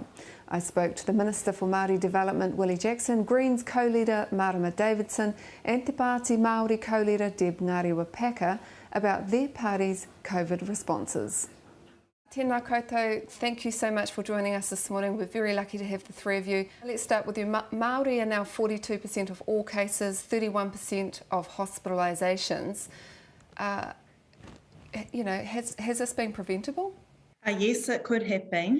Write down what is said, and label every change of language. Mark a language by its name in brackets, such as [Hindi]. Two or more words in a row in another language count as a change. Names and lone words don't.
[English] I spoke to the Minister for Māori Development, Willie Jackson, Greens co-leader Marama Davidson and Te Pāti Māori co-leader Deb Ngāriwapeka about their party's COVID responses. [Māori] Tēnā koutou, [English] thank you so much for joining us this morning. We're very lucky to have the three of you. Let's start with you. Māori are now 42% of all cases, 31% of hospitalisations. Has this been preventable? Yes, it could have been.